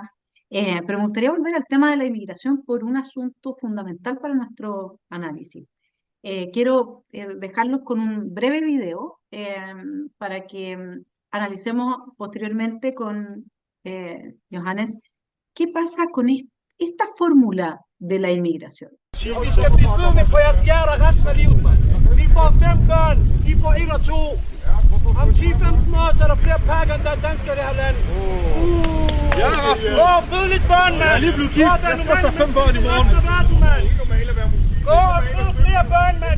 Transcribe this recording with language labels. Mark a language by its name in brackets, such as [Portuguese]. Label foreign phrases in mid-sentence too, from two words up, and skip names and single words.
[Spanish] Pero me gustaría volver al tema de la inmigración por un asunto fundamental para nuestro análisis. Quiero dejarlos con un breve video para que analicemos posteriormente con Johannes qué pasa con esta fórmula de la inmigración. [Danish] Vi skal blive siddende på jeres hjerter resten af livet, mand. Vi får 5 børn, I får 1 og 2. Om 10-15 år, så er der flere pakker, end der er danskere i det her land. Ja, Rasmus. Gå og fød lidt børn, mand. Jeg er lige blevet gift. Jeg skal også have 5 børn i morgen. Gå og fød flere børn, mand.